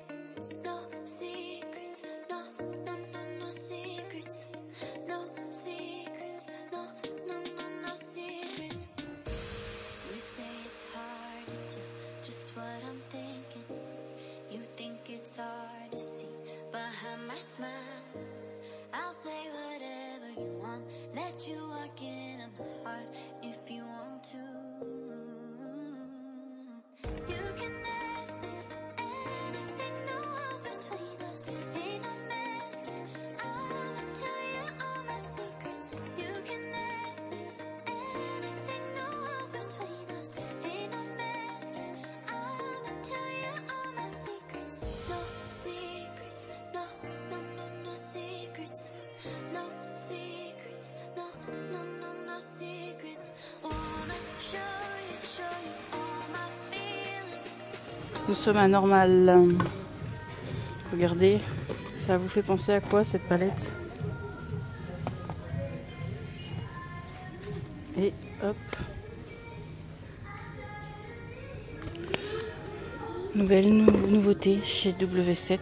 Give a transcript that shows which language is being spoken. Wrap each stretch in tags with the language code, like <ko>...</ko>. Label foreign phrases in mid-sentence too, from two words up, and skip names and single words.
<en>No secrets, no, no, no, no secrets. No secrets, no, no, no, no secrets. You say it's hard to tell just what I'm thinking. You think it's hard to see behind my smile. I'll say whatever you want, let you walk in on my heart if you want to. You can ask me anything, no walls between us, ain't no mess. I'ma tell you all my secrets. You can ask me anything, no walls between us, ain't no mess. I'ma tell you all my secrets. No secrets, no, no, no, no secrets. No secrets, no, no, no, no secrets. Wanna show you all my feelings.</en> <fr>Nous sommes à Normal. Regardez, ça vous fait penser à quoi cette palette? Et hop. Nouvelle nouveauté chez W7.</fr>